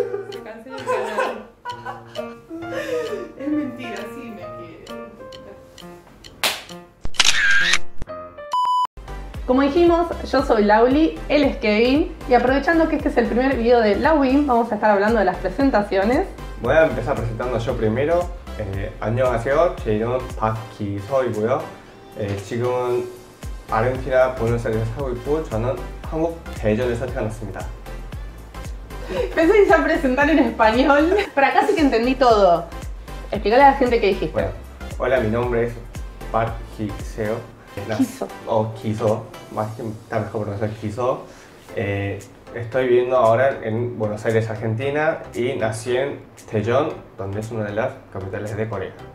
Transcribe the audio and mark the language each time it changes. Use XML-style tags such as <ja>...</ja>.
<es>Se cancela el canal. Es mentira, sí me quiere. Como dijimos, yo soy Lauli, él es Kevin y aprovechando que este es el primer video de Lavin, vamos a estar hablando de las presentaciones. Voy a empezar presentando yo primero.</es> <ko>안녕하세요. 제 이름은 박기서이고요. 지금은 아르헨티나 부에노스아이레스에 살고 있고 저는 한국 대전에서 태어났습니다.</ko> <es>Pensé que ya presentar en español, pero acá sí que entendí todo. Explícale a la gente qué dijiste. Bueno, hola, mi nombre es Park Gi-seo. Kiso. O Kiso, más que está mejor pronunciar Kiso. Estoy viviendo ahora en Buenos Aires, Argentina, y nací en Daejeon, donde es una de las capitales de Corea.</es>